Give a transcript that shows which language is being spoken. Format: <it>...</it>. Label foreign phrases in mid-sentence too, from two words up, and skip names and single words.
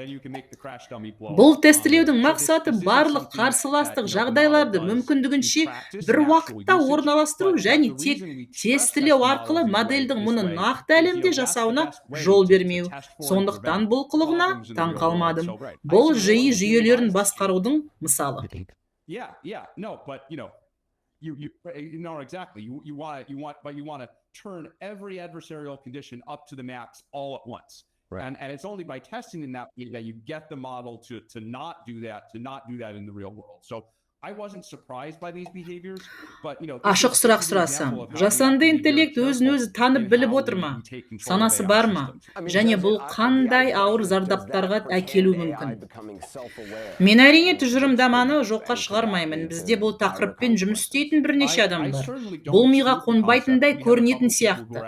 <kk>Бұл тестілеудің мақсаты барлық қарсыластық жағдайларды мүмкіндігінше бір уақытта орналастыру және тек тестілеу арқылы модельдің мұны нақты әлемде жасауына жол бермеу. Сондықтан бұл қылығына таң қалмадым. Бұл жүйелерін басқарудың мысалы.</kk> <en>But you want to turn every adversarial condition up to the max all at once. Right. And it's only by testing in that you get the model to not do that in the real world. So I wasn't surprised by these behaviors, but</en> <kk>ашық сұрақ сұрасам, жасанды интеллект өзін-өзі танып біліп отыр ма? Санасы бар ма? Және бұл қандай ауыр зардаптарға әкелуі мүмкін? Мен әрине тұжырымдаманы жоққа шығармаймын. Бізде бұл тақырыппен жұмыс істейтін бірнеше адам бар. Бұл миға қонбайтындай көрінетін сияқты.</kk>